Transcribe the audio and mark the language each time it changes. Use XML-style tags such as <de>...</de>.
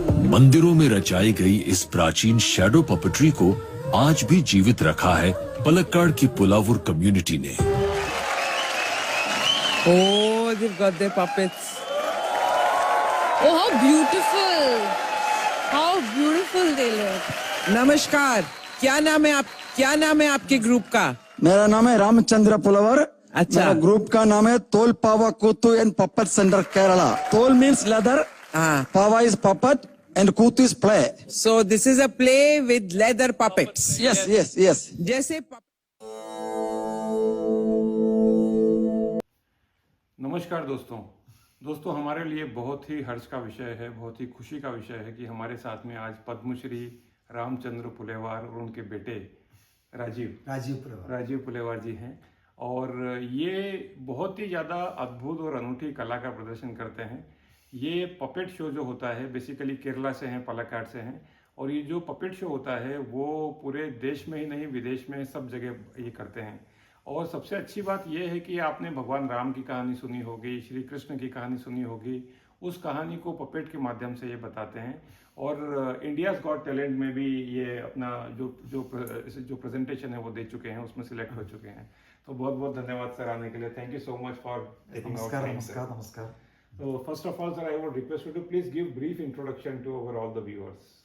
<hi>मंदिरों में रचाई गई इस प्राचीन शैडो पपेट्री को आज भी जीवित रखा है पलक्काड़ की पुलावुर कम्युनिटी ने।</hi> <en>Oh, they've got their puppets. Oh, how beautiful! How beautiful they look.</en> <hi>नमस्कार, क्या नाम है आपके ग्रुप का? मेरा नाम है रामचंद्र पुलवर। अच्छा। मेरा ग्रुप का नाम है तोलपावाकुट्टू एंड पपेट सेंटर केरला।</hi> <en>Tol means leather, pava is puppet and koothu is play. So this is a play with leather puppets. Yes yes yes.</en> <hi>जैसे नमस्कार दोस्तों, हमारे लिए बहुत ही हर्ष का विषय है, बहुत ही खुशी का विषय है कि हमारे साथ में आज पद्मश्री रामचंद्र पुलेवार और उनके बेटे राजीव पुलेवार जी हैं। और ये बहुत ही ज़्यादा अद्भुत और अनूठी कला का प्रदर्शन करते हैं। ये पपेट शो जो होता है बेसिकली केरला से हैं, पलक्काड़ से हैं। और ये जो पपेट शो होता है वो पूरे देश में ही नहीं विदेश में सब जगह ये करते हैं। और सबसे अच्छी बात यह है कि आपने भगवान राम की कहानी सुनी होगी, श्री कृष्ण की कहानी सुनी होगी, उस कहानी को पपेट के माध्यम से ये बताते हैं। और इंडियाज़ गॉट टैलेंट में भी ये अपना जो प्रेजेंटेशन है वो दे चुके हैं, उसमें सिलेक्ट हो चुके हैं। तो बहुत बहुत धन्यवाद सर आने के लिए।</hi> <en>Thank you so much for taking out time.</en> <hi>नमस्कार।</hi> <en>So first of all, sir, I would request you to please give brief introduction to all the viewers.</en>